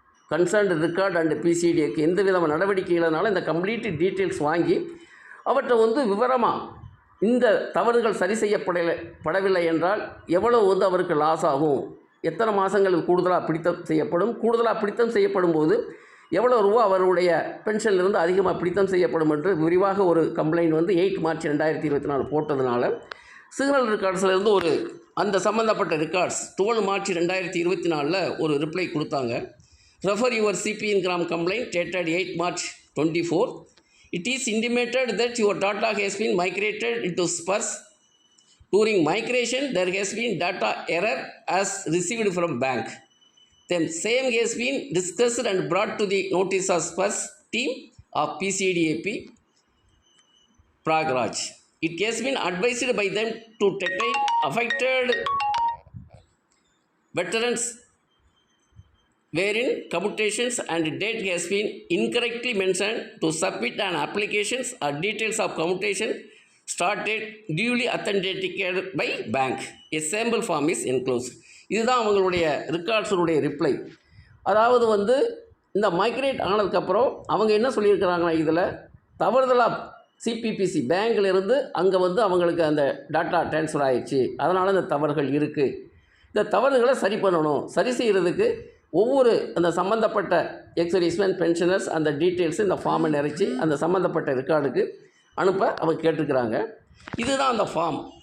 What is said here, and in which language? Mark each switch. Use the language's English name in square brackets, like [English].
[Tamil] Concerned record and பிசிடிக்கு எந்த விதமான நடவடிக்கை இல்லைனாலும் இந்த கம்ப்ளீட் டீட்டெயில்ஸ் வாங்கி அவற்றை வந்து விவரமாக இந்த தவறுகள் சரி செய்யப்படவில்லை என்றால் எவ்வளவு வந்து அவருக்கு லாஸ் ஆகும், எத்தனை மாதங்களுக்கு கூடுதலாக பிடித்தம் செய்யப்படும் போது எவ்வளோ ரூபா அவருடைய பென்ஷன்லேருந்து அதிகமாக பிடித்தம் செய்யப்படும் என்று விரிவாக ஒரு கம்ப்ளைண்ட் வந்து 8 மார்ச் 2024 போட்டதுனால சிக்னல் ரெக்கார்ட்ஸ்லேருந்து ஒரு அந்த சம்மந்தப்பட்ட ரெக்கார்ட்ஸ் 12 மார்ச் 2024 ஒரு ரிப்ளை கொடுத்தாங்க. [English] Refer your CPGRAM complaint dated 8 March 24. It is intimated that your data has been migrated into SPURS. During migration, there has been data error as received from bank. Then same has been discussed and brought to the notice of SPURS team of PCDAP Pragraj. It has been advised by them to take affected veterans wherein commutations and date has been incorrectly mentioned to submit an applications or details of commutation started duly authenticated by bank. A sample form is enclosed. [Tamil] இதுதான் அவங்களுடைய ரெக்கார்ட்ஸுடைய reply. அதாவது வந்து இந்த migrate ஆனதுக்கப்புறம் அவங்க என்ன சொல்லியிருக்கிறாங்கன்னா, இதில் தவறுதலாக சிபிபிசி பேங்க்லேருந்து அங்கே வந்து அவங்களுக்கு அந்த டாட்டா ட்ரான்ஸ்ஃபர் ஆகிடுச்சு, அதனால் இந்த தவறுகள் இருக்குது. இந்த தவறுகளை சரி பண்ணணும். சரி செய்கிறதுக்கு ஒவ்வொரு அந்த சம்மந்தப்பட்ட எக்ஸர்வீஸ்மேன் பென்ஷனர்ஸ் அந்த டீட்டெயில்ஸ் இந்த ஃபார்மை நிறைச்சி அந்த சம்மந்தப்பட்ட ரெக்கார்டுக்கு அனுப்ப அவங்க கேட்டிருக்கிறாங்க. இதுதான் அந்த ஃபார்ம்.